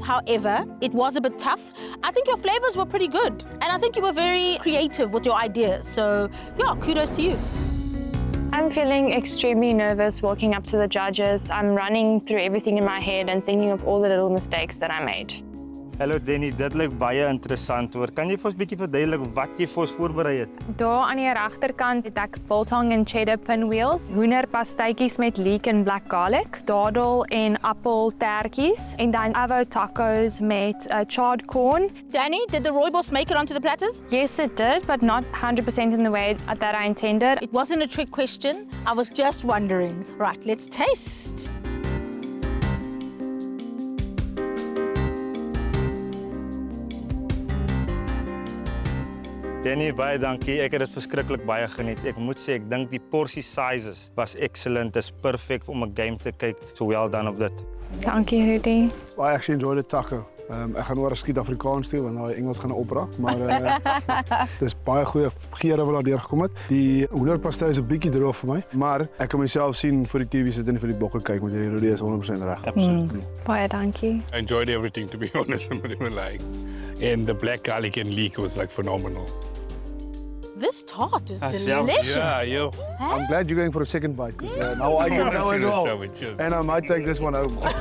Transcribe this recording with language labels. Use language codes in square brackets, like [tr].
[en] However, it was a bit tough. I think your flavors were pretty good, and I think you were very creative with your ideas. So, yeah, kudos to you. I'm feeling extremely nervous walking up to the judges. I'm running through everything in my head and thinking of all the little mistakes that I made. [af] Hallo Dani, dit lyk baie interessant hoor. Kan jy vir ons 'n bietjie verduidelik wat jy vir ons voorberei het? Daar aan die regterkant het ek biltong en cheddar pinwheels, hoenderpastytjies met leek en black garlic, dadel en appeltertjies en dan avo tacos met charred corn. [en] Dani, did the rooibos make it onto the platters? Yes, it did, but not 100% in the way that I intended. It wasn't a trick question. I was just wondering. Right, let's taste. [af] Dani, baie dankie. Ek het dit verskriklik baie geniet. Ek moet sê, ek dink die porsie sizes was excellent. Dis perfek om 'n game te kyk. [en] So well done [af] op dit. Dankie, Rudy. [en] I actually enjoyed the taco. [af] Ek gaan oor 'n skiet Afrikaans toe want daai Engels gaan opbraak, maar dis baie goeie geure wat daar deurgekom het. Die hoenderpastei is 'n bietjie droog vir my, maar ek kan myself sien vir die TV sit en vir die bokke kyk met hierdie Rudy is 100% reg. [en] Absolutely. [af] Baie dankie. [en] I enjoyed everything, to be honest. I'm not even lying. And the black garlic and leek was like phenomenal. This tart is delicious. Yeah. I'm glad you're going for a second bite because now I can know as well. And I might take this one home.